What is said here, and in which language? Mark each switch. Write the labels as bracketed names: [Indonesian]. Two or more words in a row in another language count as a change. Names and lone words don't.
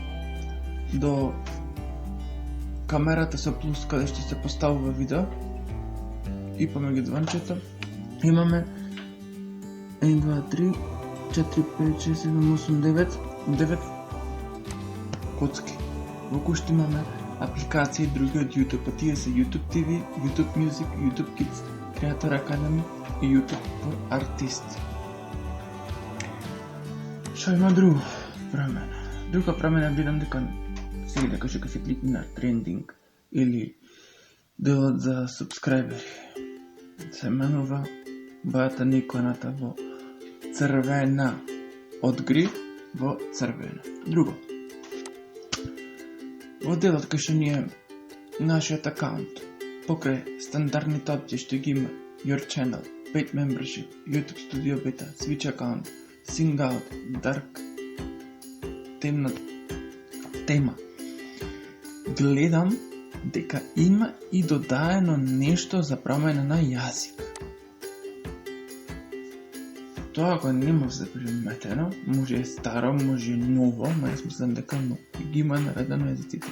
[Macedonian] до камерата со плюс каде што се поставува видео и помеѓу звончето имаме 1, 2, 3, 4, 5, 6, 7, 8, 9 коцки. Во кои што имаме апликации други од YouTube, тие се YouTube TV, YouTube Music, YouTube Kids, Creator Academy и YouTube for Artists. Што има друго промена? Друга промена видам дека сега дека ќе се кликне на трендинг или делот за субскрајбери. Се менува бојата на иконата во црвена, од гриф во црвена. Друго, во делот кај што ни е нашиот акаунт, покрај стандардните опции што ги има [English] Your Channel, Paid Membership, YouTube Studio Beta, Switch Account, Sing Out, [Macedonian] Dark, тема. Гледам дека има и додаено нешто за промена на јазик. Тоа го нема се приметено, може е старо, може е ново, ма јас мислам дека ги има наредено јазиците.